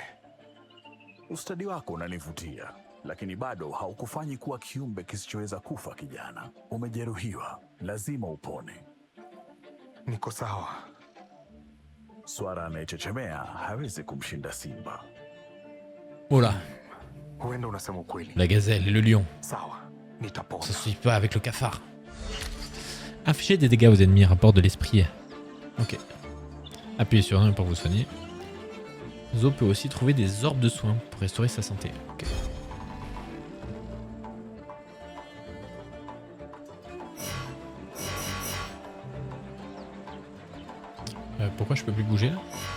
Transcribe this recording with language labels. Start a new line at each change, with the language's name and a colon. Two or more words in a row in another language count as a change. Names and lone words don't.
Swahili: Ustadi wako unanivutia, lakini bado haukufanyi kuwa kiumbe kisichoweza kufa kijana. Umejeruhiwa, lazima upone. Niko sawa. Swara anayechechemea hawezi kumshinda simba. Oula. Huenda unasema ukweli.
French: La gazelle et le lion.
Swahili: Sawa, nitapona.
French: Ça suffit pas avec le cafard. Infligez des dégâts aux ennemis, rapport de l'esprit. Ok. Appuyez sur 1 pour vous soigner. Zo peut aussi trouver des orbes de soins pour restaurer sa santé. Ok. Pourquoi je peux plus bouger là?